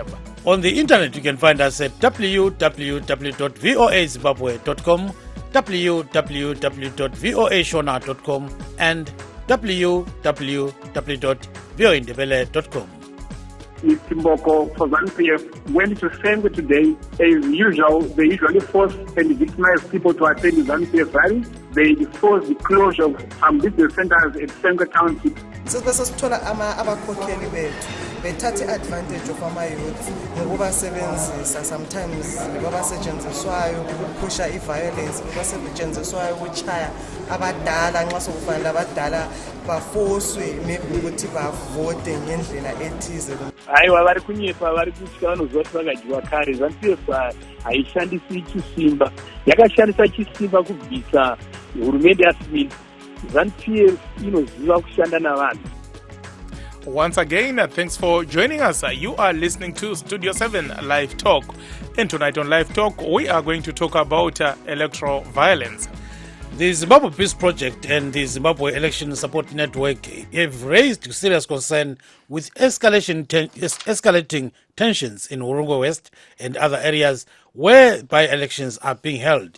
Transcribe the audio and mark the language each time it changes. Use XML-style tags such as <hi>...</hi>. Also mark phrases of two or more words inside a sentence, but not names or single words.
<en>On the internet, you can find us at www.voazimbabwe.com, www.voashona.com, and www.voindebele.com. It's Timboko for ZANU-PF. When it's the same way today, as usual, they usually force and victimize people to attend the ZANU-PF rally. They force the closure of some business centers at Senga County.</en> <nd>Sesithola abakhokheli bethu bethathe</nd> <en>advantage of</en> <nd>ama-youth ngokubasebenzisa sometimes babasetshenziswayo ukuphusha i-violence, babasetshenziswayo ukuchaya abadala nxa sokufanele abadala bafoswe maybe ukuthi bavote ngendlela ethize.</nd> <sn>Haiwa vari kunyepa vari kutya vanozoti vakadyiwa kare. ZANU-PF haishandisi chisimba, yakashandisa chisimba kubvisa hurumende yaSmith. ZANU-PF inoziva kushanda navanhu.</sn> <en>Once again, thanks for joining us. You are listening to Studio 7 Live Talk. And tonight on Live Talk, we are going to talk about electoral violence. The Zimbabwe Peace Project and the Zimbabwe Election Support Network have raised serious concern with escalating tensions in Urungo West and other areas where by-elections are being held.</en>